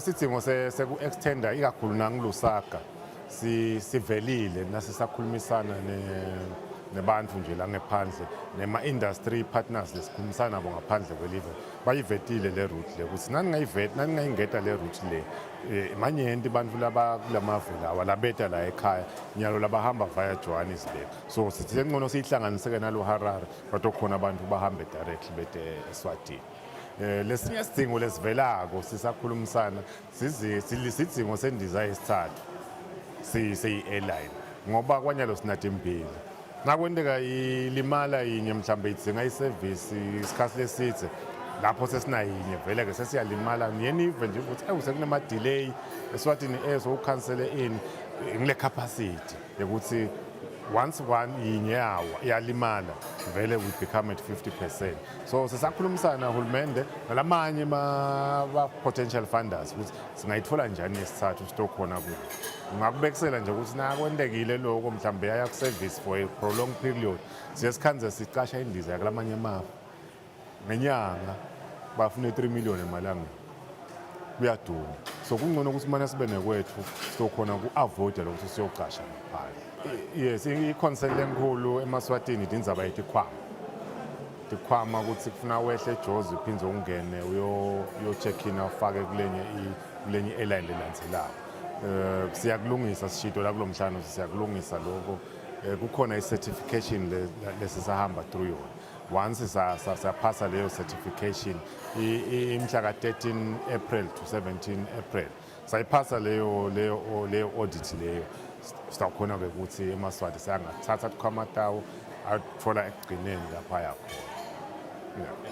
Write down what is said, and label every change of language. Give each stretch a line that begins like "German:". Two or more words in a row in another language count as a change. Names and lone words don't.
Swati: Isidingo seku-extenda ikakhulu nangiLusaka sivelile nasisakhulumisana nebantu nje la ngephandle nema-
English: industry partners
Swati: lesikhulumisana nabo ngaphandle kwelive bayivetile le route le ukuthi ningayingeta le route le manyenti bantu laba kulamave lawa labeta la ekhaya nyalo labahamba via Johannesburg. So sithi ngcono siyihlanganiseke nalo Harare batokhona abantu bahambe directly bete eSwatini. Lesinye isidingo lesivelako sisakhulumisana sidingo sendiza yesithathu siyi-airline ngoba kwanyalo sinatimbili. Nakwendeka ilimala yinye mhlambe idzinga isevisi isikhathi lesithe lapho sesinayinye vele-ke sesiyalimala niyenive nje ukuthi sekunema-delay eSwatini Air sokukhansele ini ngile capacity yokuthi once yinye yawo iyalimala vele
English: we become at 50%.
Swati: So sisakhulumisana hulumende nalamanye
English: potential funders
Swati: ukuthi singayithola njani esithathu sitokhona kuyo. Ngakubekisela nje ukuthi nakwendekile lokho mhlambe yaya ku-service
English: for a prolonged period
Swati: siyesikhanze sicasha indiza yakulamanye amafu ngenyanga bafuna 3 million emalanga kuyaduma. So kungcono ukuthi mana sibe nekwethu sitokhona ku-avoida lokuthi siyocasha ngaphandle. Yes, i-concern enkulu eMaswatini indzaba tikhwama ukuthi kufuna wehle eJozi uphindze ungene uyo-check-in ufake kulenye airline lelandzelako. Siyakulungisa sishito la kulomhlano siyakulungisa lokho. Kukhona i-certification lesisahamba through yona. Once saphasa leyo certification imhla ka-13 April to 17 April sayiphasa leyo audit leyo sitawukhona-ke ukuthi eMaswati siyangathatha tukhwamatawo athola ekugcineni lapha yakhona.